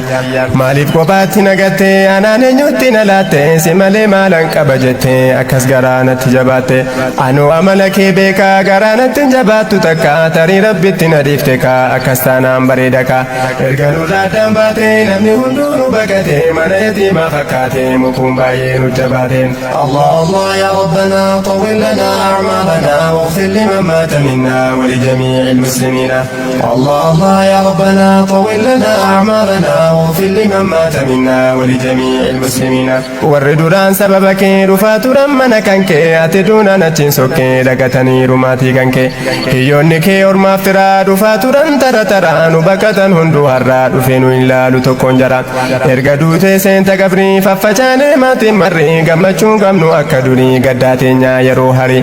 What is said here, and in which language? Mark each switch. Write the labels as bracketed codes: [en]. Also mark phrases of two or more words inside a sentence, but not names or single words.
[om] maaliif kophaatti nagattee anaan eenyutti na laatte si malee maalan qaba jettee akkas garaa natti jabaatte. anuu amala kee beekaa garaa natti hin jabaattu takka tarii rabbitti na dhiifte kaa akkas taanaan bareeda kaa. erga nurraa addaan baatee namni hunduu nu baqatee mana yatiimaa fakkaatee mukuun baay'ee nu jabaateen. [ar] الله الله يا ربنا طول لنا أعمارنا واغفر لمن مات منا ولجميع المسلمين. الله الله يا ربنا طول لنا أعمارنا واغفر لمن مات منا ولجميع المسلمين. [om] warri duraan sababa kee dhufaa turan mana kan kee ati duunaan achiin sokkee dagataniiru maatii kan kee. hiyyoonni kee ormaaf firaa dhufaa turan tara taraa nu baqatan hunduu har'aa dhufee nu hin laalu tokkoon jara. erga duutee seenta qabrii faffacaanee maatiin marrii gammachuun qabnu akka durii gaddaa teenyaa yeroo harii.